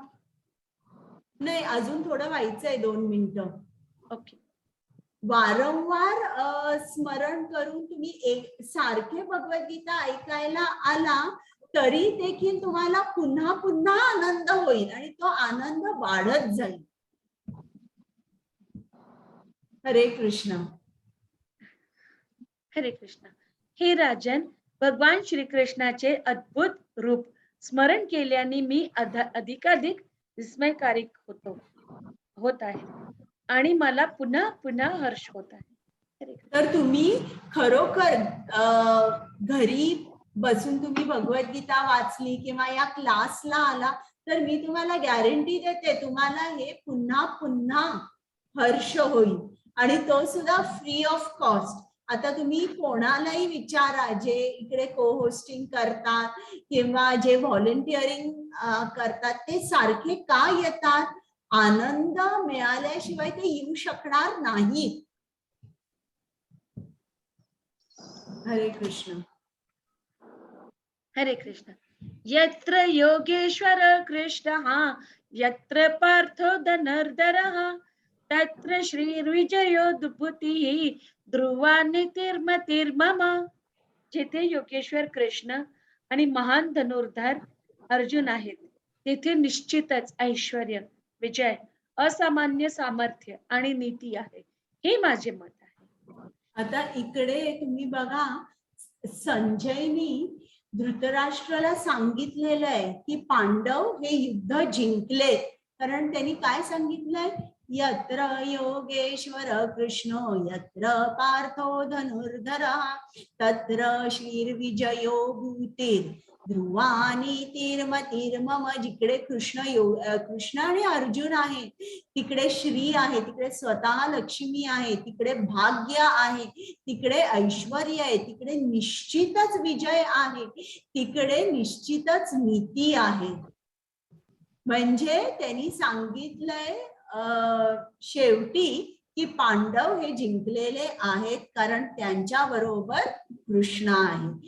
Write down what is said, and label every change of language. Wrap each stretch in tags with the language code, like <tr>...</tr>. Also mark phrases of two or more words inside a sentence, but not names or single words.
<mr>नाही, अजून थोडं व्हायचंय, 2 मिनिटं. ओके. वारंवार स्मरण करून तुम्ही एक सारखे भगवद्गीता ऐकायला आला तरी देखील तुम्हाला पुन्हा पुन्हा आनंद होईल आणि तो आनंद वाढत जाईल. हरे कृष्ण. हरे कृष्ण. हे राजन, भगवान श्रीकृष्णाचे अद्भुत रूप स्मरण केल्याने मी अधिकाधिक विस्मयकारक होत आहे आणि मला पुन्हा पुन्हा हर्ष होत आहे. हरे कृष्ण. तर तुम्ही खरोखर घरी बसून तुम्ही भगवद्गीता वाचली किंवा या क्लासला आला तर मी तुम्हाला गॅरंटी देते तुम्हाला हे पुन्हा पुन्हा हर्ष होईल आणि तो सुद्धा</mr> <en>free of cost.</en> <mr>आता तुम्ही कोणालाही विचारा जे इकडे को होस्टिंग करतात किंवा जे व्हॉलेंटिअरिंग करतात, ते सारखे का येतात? आनंद मिळाल्याशिवाय ते येऊ शकणार नाहीत. हरे कृष्ण. हरे कृष्ण.</mr> <sa>यत्र योगेश्वर कृष्ण यत्र पार्थो धनुर्धरः तत्र श्रीर्विजयो दुभूतिः ध्रुवा नीतिर्मतिर्मम.</sa> <mr>जेथे योगेश्वर कृष्ण आणि महान धनुर्धर अर्जुन आहेत तेथे निश्चितच ऐश्वर्य, विजय, असामान्य सामर्थ्य आणि नीती आहे, हे माझे मत आहे. आता इकडे तुम्ही बघा, संजयनी धृतराष्ट्राला सांगितलेलं आहे की पांडव हे युद्ध जिंकले, कारण त्यांनी काय सांगितलंय?</mr> <sa>यत्र योगेश्वर कृष्ण यत्र पार्थो धनुर्धरः तत्र श्रीर्विजयो भूतिर् ध्रुवा नीतिर्मतिर्मम.</sa> <mr>जिकडे कृष्ण आणि अर्जुन आहे तिकडे श्री आहे, तिकडे स्वतः लक्ष्मी आहे, तिकडे भाग्य आहे, तिकडे ऐश्वर्य आहे, तिकडे निश्चितच विजय आहे, तिकडे निश्चितच नीती आहे. म्हणजे त्यांनी सांगितलंय शेवटी की पांडव हे जिंकलेले आहेत कारण त्यांच्या बरोबर कृष्ण आहे.</mr>